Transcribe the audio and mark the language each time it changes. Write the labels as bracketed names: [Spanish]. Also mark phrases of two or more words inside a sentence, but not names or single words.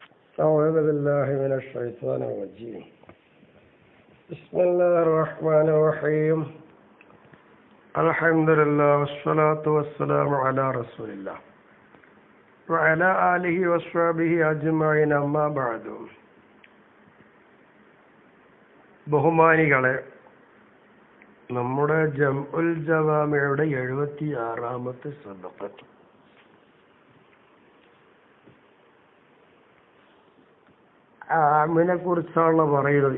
[Arabic] أعوذ بالله من الشيطان الرجيم. بسم الله الرحمن الرحيم. الحمد لله والصلاة والسلام على رسول الله وعلى آله وصحبه أجمعين أما بعد. [Malayalam] ബഹുമാനികളെ, നമ്മുടെ ജംഉൽ ജവാമിയുടെ 76ാമത്തെ സബഖത്ത് ആമിനെ കുറിച്ചാണല്ലോ പറയുന്നത്.